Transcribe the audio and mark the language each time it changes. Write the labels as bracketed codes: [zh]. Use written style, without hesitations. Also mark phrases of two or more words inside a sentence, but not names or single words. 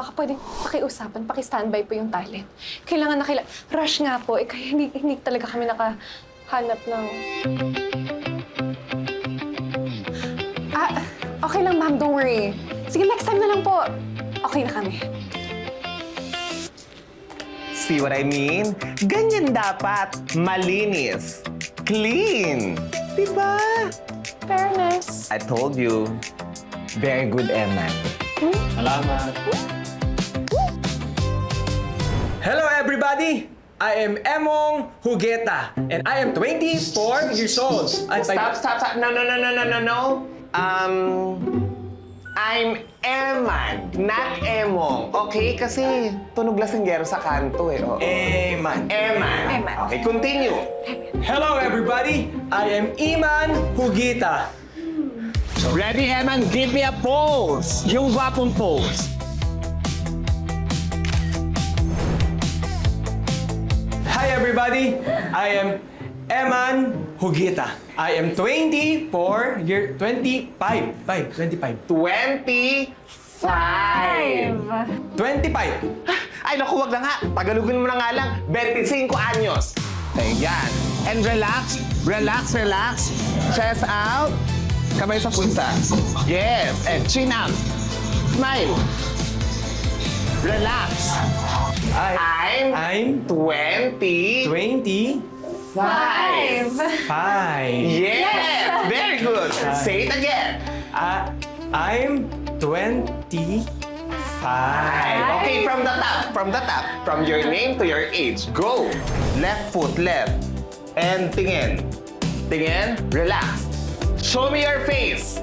[tl] Baka pwedeng pakiusapan, paki-standby po yung talent. Kailangan na rush nga po. Kaya hindi talaga kami nakahanap ng... [en] Okay lang, ma'am. Don't worry. [tl] Sige, next time na lang po. Okay na kami. [en] See what I mean? [tl] Ganyan dapat. Malinis. Clean. Diba? [en] Fairness. I told you. Very good, Emma. Salamat. Hello, everybody! I am Emong Hugueta, and I am 24 years old. Stop. No. I'm Eman, not Emong. Okay? [tl] Kasi tunog lasinggero sa kanto eh. Oo. Eman. Eman. [en] Okay, continue. Hello, everybody! I am Iman Hugueta. Ready, Eman? Give me a pose. [tl] Yung wapong pose. [en] everybody! I am Eman Hugita. I am 25. 25. 25. 25. [tl] Ay, naku, wag na nga. Tagalogin mo na nga lang. 25 anyos. Ayan. [en] And relax. Relax, relax. Chest out. [tl] Kamay sa punta. [en] Yes. And chin up. Smile. Relax. I'm 20. 25. 5. Yes. Very good. Say it again. I'm 25. Okay, from the top. From the top. From your name to your age. Go. Left foot, left. And tingin. [tl] Tingin. Relax. [en] Show me your face.